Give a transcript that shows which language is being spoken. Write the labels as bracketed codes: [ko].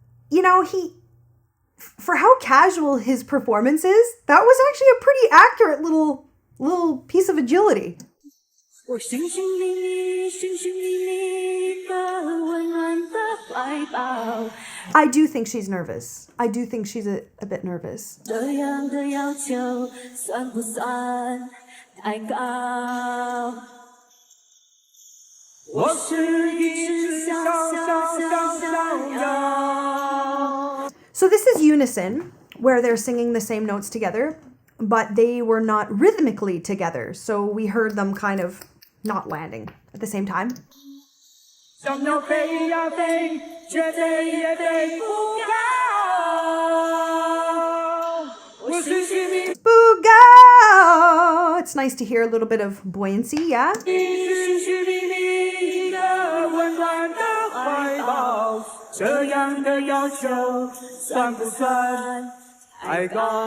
[en] You know, for how casual his performance is, that was actually a pretty accurate little piece of agility. [zh] 我寻寻觅觅，寻寻觅觅一个温暖的怀抱。 [en] I do think she's nervous. I do think she's a bit nervous. [zh] 这样的要求算不算太高？我是一只小小鸟。 [en] So this is unison, where they're singing the same notes together, but they were not rhythmically together. So we heard them kind of not landing at the same time. [zh] 小鸟飞呀飞，却飞也飞不高。我寻寻觅觅， [en] Booga! It's nice to hear a little bit of buoyancy, yeah? [zh] 寻寻觅觅一个温暖的怀抱。这样的要求算不算太高？